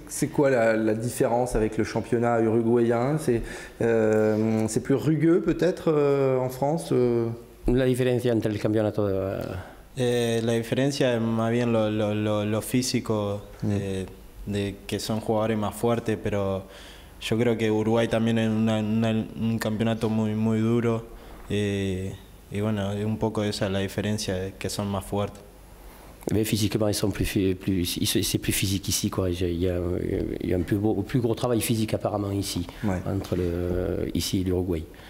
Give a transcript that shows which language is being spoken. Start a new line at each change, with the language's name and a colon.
French: C'est quoi la différence avec le championnat uruguayen? C'est plus rugueux peut-être en France
Spanish: La diferencia entre el campeonato la diferencia es más bien lo físico, de que son jugadores más fuertes, pero yo creo que Uruguay también es un campeonato muy duro y bueno, un poco esa es la diferencia, que son más fuertes.
French: Mais physiquement, c'est plus physique ici, quoi. Il y a un plus gros travail physique apparemment ici, entre ici et l'Uruguay.